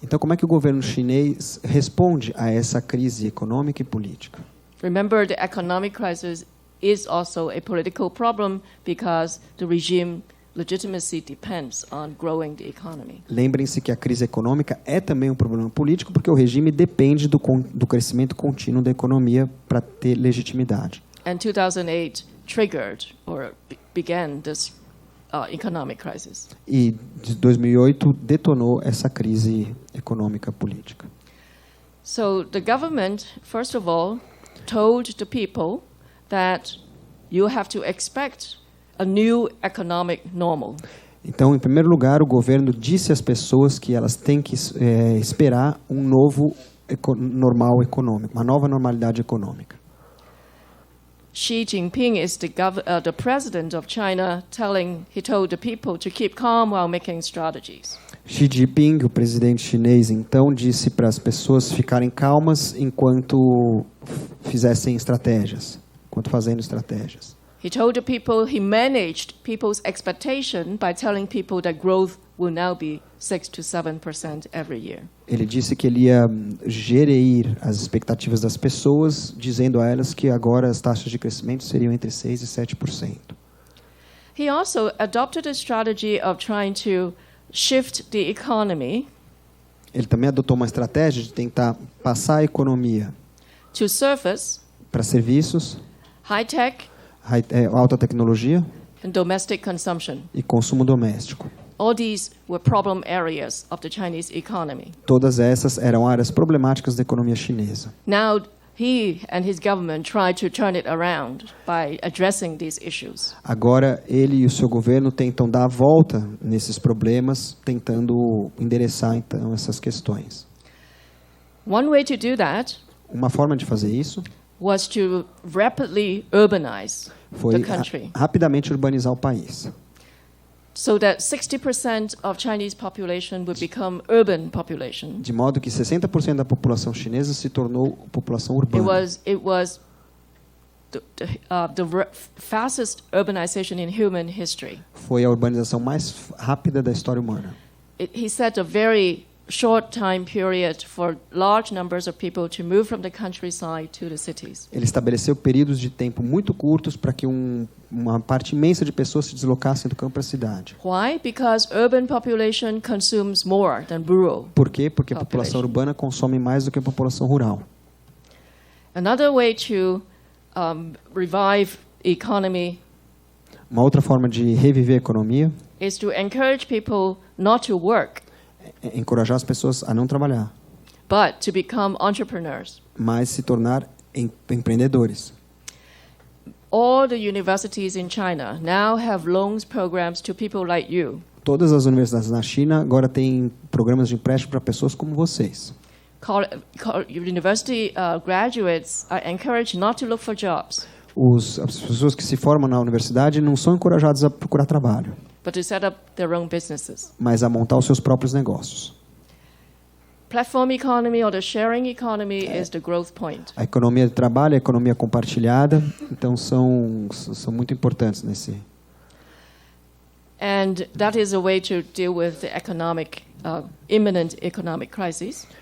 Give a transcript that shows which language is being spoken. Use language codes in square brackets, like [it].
[pt] Então, como é que o governo chinês responde a essa crise econômica e política? [en] Remember, the economic crisis is also a political problem because the regime legitimacy depends on growing the economy. [pt] Lembrem-se que a crise econômica é também um problema político porque o regime depende do crescimento contínuo da economia para ter legitimidade. [en] And 2008 triggered or began this economic crisis. [pt] E de 2008 detonou essa crise econômica política. [en] So the government, first of all, told the people that you have to expect a new economic normal. [pt] Então, em primeiro lugar, o governo disse às pessoas que elas têm que esperar um novo normal econômico, uma nova normalidade econômica. [en] Xi Jinping is the president of China, he told the people to keep calm while making strategies. [pt] Xi Jinping, o presidente chinês, então disse para as pessoas ficarem calmas enquanto fizessem estratégias, enquanto fazendo estratégias. [en] He told the people he managed people's expectation by telling people that growth will now be 6 to 7% every year. [pt] Ele disse que ele ia gerir as expectativas das pessoas, dizendo a elas que agora as taxas de crescimento seriam entre 6 e 7%. [en] He also adopted a strategy of trying to shift the economy. [pt] Ele também adotou uma estratégia de tentar passar a economia [en] to service, [pt] para serviços, [en] high-tech, [pt] alta tecnologia [en] and domestic consumption. [pt] E consumo doméstico. [en] All these were problem areas of the Chinese economy. [pt] Todas essas eram áreas problemáticas da economia chinesa. [en] Now he and his government tried to turn it around by addressing these issues. [pt] Agora ele e o seu governo tentam dar a volta nesses problemas, tentando endereçar então essas questões. [en] One way to do that [pt] Uma forma de fazer isso [en] was to rapidly urbanize [pt] foi [en] the country. [pt] Rapidamente urbanizar o país. [en] So that 60% of Chinese population would become urban population. [pt] De modo que 60% da população chinesa se tornou população urbana. [en] It was the fastest urbanization in human history. [pt] Foi a urbanização mais rápida da história humana. [en] He set a very short time period for large numbers of people to move from the countryside to the cities. [pt] Ele estabeleceu períodos de tempo muito curtos para que uma parte imensa de pessoas se deslocassem do campo para a cidade. [en] Why? Because urban population consumes more than rural. [pt] Por quê? Porque a população urbana consome mais do que a população rural. [en] Another way to revive economy [pt] Uma outra forma de reviver a economia [en] is to encourage people not to work, [pt] é encorajar as pessoas a não trabalhar, [en] but to become entrepreneurs. [pt] mas se tornar empreendedores. [en] All the universities in China now have loans programs to people like you. [pt] Todas as universidades na China agora têm programas de empréstimo para pessoas como vocês. [en] University graduates are encouraged not to look for jobs, [pt] As pessoas que se formam na universidade não são encorajadas a procurar trabalho, [en] but to set up their own businesses. [pt] mas a montar os seus próprios negócios. [en] Platform economy or the sharing economy is the growth point. [pt] A economia de trabalho, a economia compartilhada, então são muito importantes nesse. [en] And that is a way to deal with the imminent economic crisis.